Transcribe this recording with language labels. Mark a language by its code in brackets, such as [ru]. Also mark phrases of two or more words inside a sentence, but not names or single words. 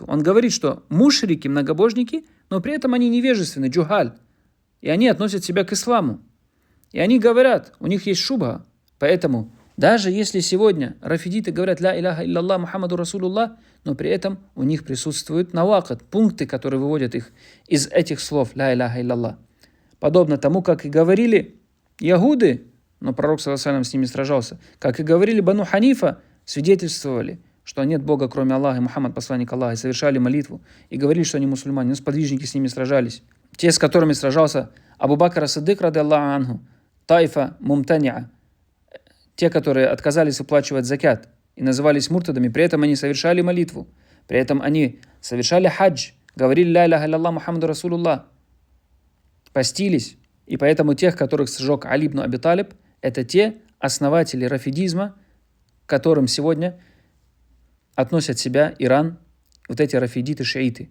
[ru] Он говорит, что мушрики, многобожники, но при этом они невежественны, джухаль, и они относят себя к исламу. И они говорят, у них есть шубха. Поэтому, даже если сегодня рафидиты говорят [ar] «لا إله إلا الله محمد رسول الله», [ru] но при этом у них присутствуют навакат, пункты, которые выводят их из этих слов [ar] «لا إله إلا الله». [ru] Подобно тому, как и говорили яхуды, но пророк [ar] صلى الله عليه وسلم [ru] с ними сражался, как и говорили Бану Ханифа, свидетельствовали, что нет Бога, кроме Аллаха, и Мухаммад, посланник Аллаха, и совершали молитву, и говорили, что они мусульмане, но сподвижники с ними сражались. Те, с которыми сражался Абу Бакр ас-Сиддик, [ar] رضي الله عنه, طائفة ممتنعة, [ru] те, которые отказались выплачивать закят и назывались муртадами, при этом они совершали молитву, при этом они совершали хадж, говорили [ar] «لا إله إلا الله محمد رسول الله», [ru] постились, и поэтому тех, которых сжег Али ибн Аби Талиб, это те основатели рафидизма, к которым сегодня относят себя Иран, вот эти рафидиты, шииты.